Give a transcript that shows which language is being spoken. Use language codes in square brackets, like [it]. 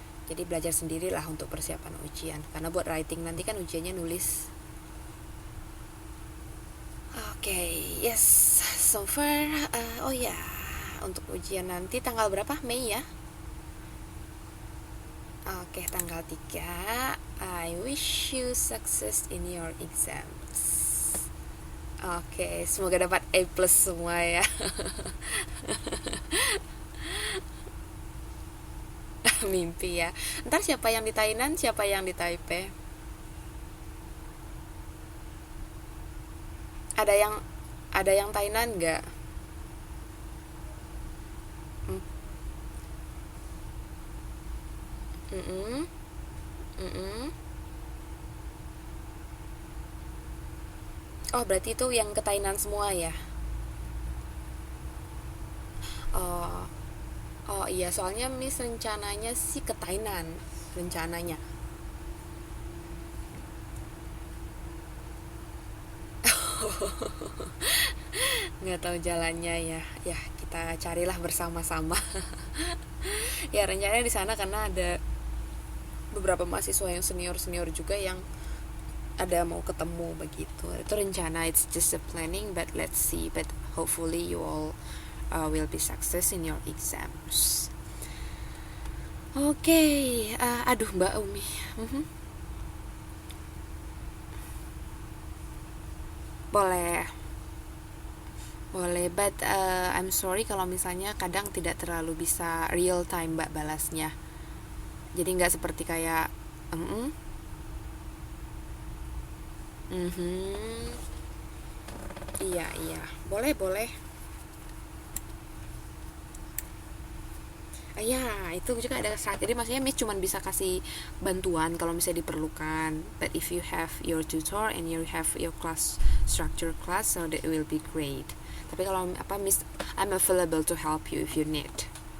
[id] Jadi belajar sendirilah untuk persiapan ujian. Karena buat writing nanti kan ujiannya nulis. Oke, [en] yes. So far, [id] oh ya, untuk ujian nanti tanggal berapa? Mei ya? Oke, tanggal 3. [en] I wish you success in your exams. [id] Oke, semoga dapat A plus semua ya. Mimpi ya. Ntar siapa yang di Tainan, siapa yang di Taipei? Ada yang Tainan nggak? Mm, mm-mm, mm-mm. Oh, berarti itu yang ke Tainan semua ya? Oh, oh iya, soalnya Miss rencananya sih ke Tainan, rencananya. Nggak tahu jalannya ya. Ya, kita carilah bersama-sama. Ya, rencananya di sana karena ada beberapa mahasiswa yang senior-senior juga yang ada mau ketemu begitu. Itu rencana, [en] it's just a planning, but let's see. But hopefully you all will be success in your exams. [id] Oke, aduh Mbak Umi. Mhm. Boleh, boleh. [en] But I'm sorry [id] kalau misalnya kadang tidak terlalu bisa real time Mbak balasnya. Jadi nggak seperti kayak, mm mhm, iya iya, boleh boleh. Ya, itu juga ada saat. Jadi maksudnya Miss cuma bisa kasih bantuan kalau misalnya diperlukan. [en] But if you have your tutor and you have your class structure class, so that will be great. [id] Tapi kalau apa Miss, [en] I'm available to help you if you need.